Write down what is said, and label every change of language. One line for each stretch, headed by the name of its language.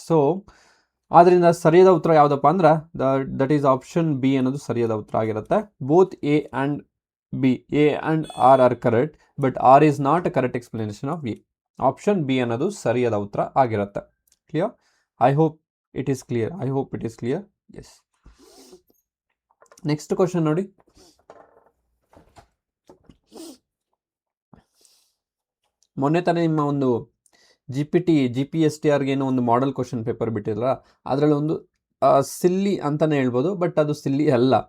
Kannada: So ಆದ್ದರಿಂದ ಸರಿಯಾದ ಉತ್ತರ ಯಾವುದಪ್ಪ ಅಂದ್ರೆ
English: that is option B
Kannada: ಅನ್ನೋದು ಸರಿಯಾದ ಉತ್ತರ ಆಗಿರುತ್ತೆ.
English: Both A and R are correct, but R is not a correct explanation of A.
Kannada: Option B ಅನ್ನೋದು ಸರಿಯಾದ ಉತ್ತರ ಆಗಿರುತ್ತೆ.
English: Clear? I hope it is clear. Yes. Next question
Kannada: ನೋಡಿ. ಮೊನ್ನೆ ತಾನೇ ನಿಮ್ಮ ಒಂದು GPSTR ಏನೋ ಒಂದು ಮಾಡೆಲ್ ಕ್ವಶನ್ ಪೇಪರ್ ಬಿಟ್ಟಿರಲ್ಲ, ಅದರಲ್ಲಿ ಒಂದು ಸಿಲ್ಲಿ ಅಂತಲೇ ಹೇಳ್ಬೋದು, ಬಟ್ ಅದು ಸಿಲ್ಲಿ ಅಲ್ಲ.